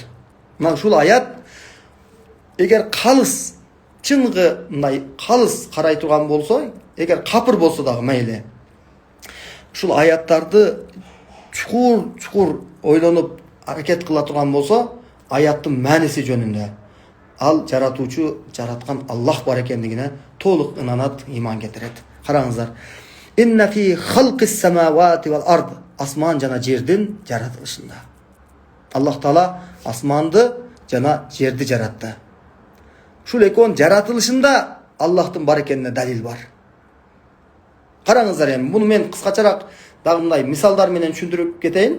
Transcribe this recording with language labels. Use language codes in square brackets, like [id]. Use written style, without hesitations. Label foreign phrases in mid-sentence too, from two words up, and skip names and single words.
[ky] Мына ушул аят эгер калыс, чынгы мындай калыс карай турган болсо, эгер капыр болсо дагы мейли. Ушул аяттарды чукур ойлонуп аракет кыла турган болсо, аяттын мааниси жөнүндө, ал жаратуучу, жараткан Аллах бар экендигине толук ынанат, иман кетирет. Караңыздар. [ar] إن في خلق السماوات والأرض. [ky] Асман жана жердин жаратылышында. Аллах Таала асманды жана жерди жаратты. Ушул экөөнүн жаратылышында Аллахтын бар экенине далил бар. Караңыздар эми, муну мен кыскачараак Dagы мындай мисалдар менен түшүндүрүп кетейин.